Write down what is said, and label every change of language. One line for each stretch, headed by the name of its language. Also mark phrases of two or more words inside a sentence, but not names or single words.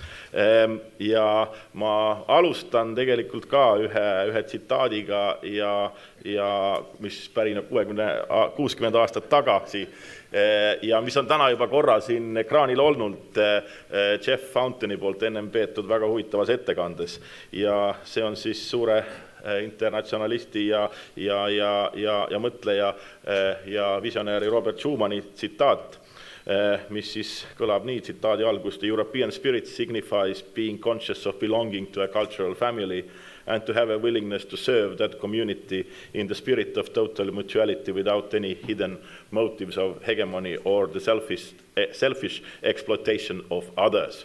Estonian: Ja ma alustan tegelikult ka ühe tsitaadiga, ja mis pärineb 60 aastat tagasi, ja mis on täna juba korra siin ekraanil olnud Jeff Fountaini poolt ennem peetud väga huvitavas ettekandes. Ja see on siis suure internatsionalisti ja mõtleja ja visionääri Robert Schumani tsitaat, mis siis kõlab nii, tsitaadi algus:
English: The European spirit signifies being conscious of belonging to a cultural family and to have a willingness to serve that community in the spirit of total mutuality without any hidden motives of hegemony or the selfish exploitation of others.